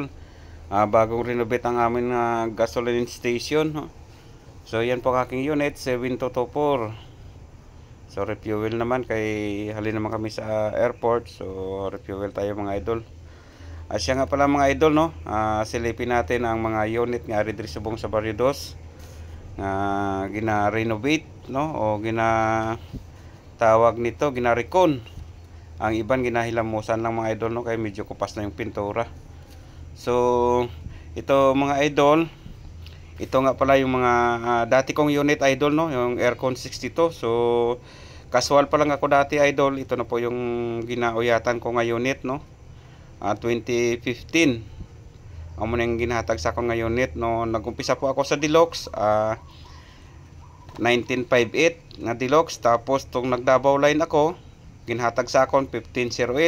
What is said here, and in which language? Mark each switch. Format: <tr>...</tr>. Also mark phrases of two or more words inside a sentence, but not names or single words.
<tl>Bagong renovate ang aming</tl> <en>gasoline station,</en> <tl>no? So yan po ang aking unit 7224.</tl> <hil>So refuel naman kay halin naman kami sa airport.</hil> <tl>So refuel tayo mga idol. Siya nga pala mga idol, no? Silipin natin ang mga unit</tl> <hil>nga diri subong</hil> <tl>sa Barrio Dos.</tl> <hil>Gina-renovate, no?</hil> <tl>O tawag nito ginarikon.</tl> <hil>Ang iban ginahilamusan lang mga idol, no,</hil> <tl>kaya medyo kupas na yung pintura. So ito mga idol, ito nga pala yung mga dati kong unit idol, no, yung Aircon 62. So casual pa lang ako dati idol. Ito na po yung ginauyatan ko nga unit, no.</tl> <hil>2015 amo na yung ginhatag sa akong nga unit, no.</hil> <tl>Nagumpisa po ako sa Deluxe 1958 nga Deluxe, tapos tong nagdabaw line ako</tl> <hil>ginhatag sa akon</hil> <tl>1508.</tl>